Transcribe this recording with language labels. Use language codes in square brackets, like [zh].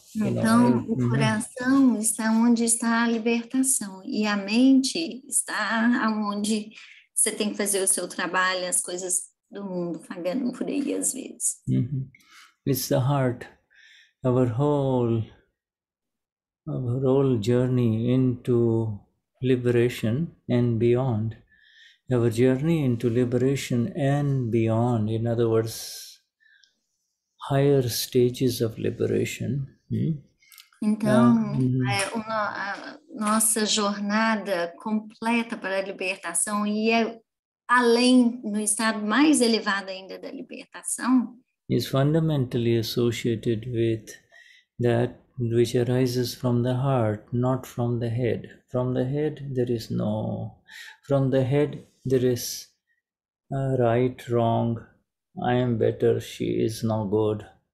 [pt] então o coração está onde está a libertação e a mente está onde você tem que fazer o seu trabalho, as coisas do mundo vagando por aí às vezes. [en] It's the heart. Our whole journey into liberation and beyond. Our journey into liberation and beyond. In other words, higher stages of liberation. [pt] Então, a nossa jornada completa para a libertação e além, no estado mais elevado ainda da libertação, [en] is fundamentally associated with that which arises from the heart, not from the head. From the head, there is no. From the head, there is right, wrong, I am better, she is no good,